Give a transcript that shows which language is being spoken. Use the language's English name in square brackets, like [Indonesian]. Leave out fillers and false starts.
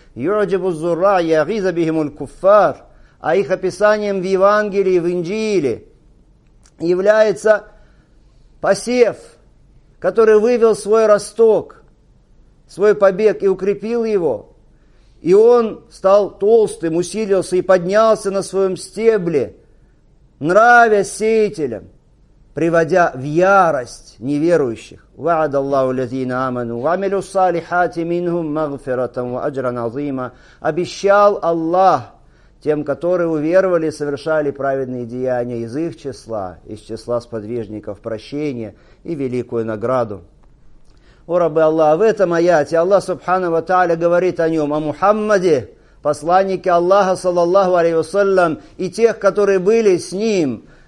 [Arabic] Юджибу зурра ягиза бихимуль куффар. [Russian] А их описанием в Евангелии, в Инджиле является посев, который вывел свой росток, свой побег и укрепил его. И он стал толстым, усилился и поднялся на своем стебле, нравясь сеятелям, приводя в ярость неверующих. [Arabic] وعد الله الذين آمنوا وعملوا الصالحات منهم مغفرة وأجرا عظيما. [Russian] Обещал Аллах тем, которые уверовали и совершали праведные деяния из их числа, из числа сподвижников, прощения и великую награду. О рабы Аллаха, в этом аяте Аллах субхану ва тааля говорит о нем, о Мухаммаде, посланнике Аллаха, саллаллаху алейхи вассалям, и тех, которые были с ним.